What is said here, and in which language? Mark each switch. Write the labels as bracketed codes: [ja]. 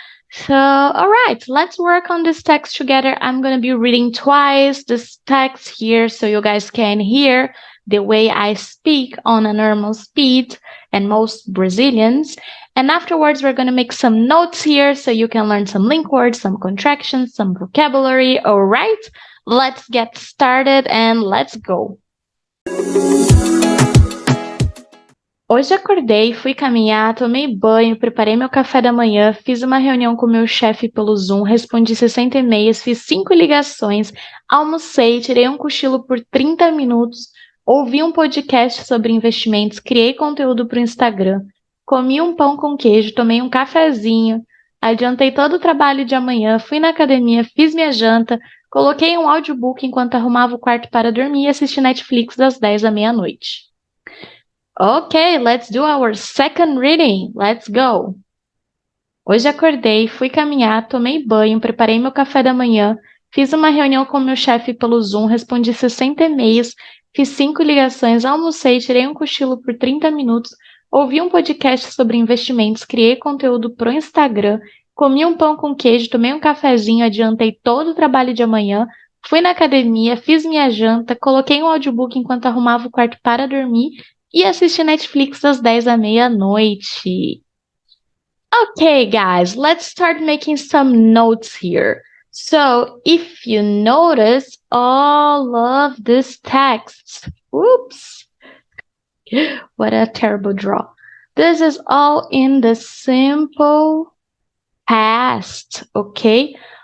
[en] So, all right, let's work on this text together. I'm going to be reading twice this text here so you guys can hear the way I speak on a normal speed and most Brazilians. And afterwards, we're going to make some notes here so you can learn some link words, some contractions, some vocabulary. All right, let's get started and let's go. [pt] Hoje acordei, fui caminhar, tomei banho, preparei meu café da manhã, fiz uma reunião com meu chefe pelo Zoom, respondi 60 e-mails, fiz 5 ligações, almocei, tirei um cochilo por 30 minutos, ouvi um podcast sobre investimentos, criei conteúdo para o Instagram, comi um pão com queijo, tomei um cafezinho, adiantei todo o trabalho de amanhã, fui na academia, fiz minha janta, coloquei um audiobook enquanto arrumava o quarto para dormir e assisti Netflix das 10 à meia-noite. [en] Okay, let's do our second reading. Let's go. [pt] Hoje acordei, fui caminhar, tomei banho, preparei meu café da manhã, fiz uma reunião com meu chefe pelo Zoom, respondi 60 e-mails, fiz 5 ligações, almocei, tirei um cochilo por 30 minutos, ouvi um podcast sobre investimentos, criei conteúdo pro Instagram, comi um pão com queijo, tomei um cafezinho, adiantei todo o trabalho de amanhã, fui na academia, fiz minha janta, coloquei um audiobook enquanto arrumava o quarto para dormir e assisti Netflix das 10 à meia-noite. [en] Okay, guys, let's start making some notes here. So, if you notice all of these texts, oops, what a terrible draw. This is all in the simple past, okay?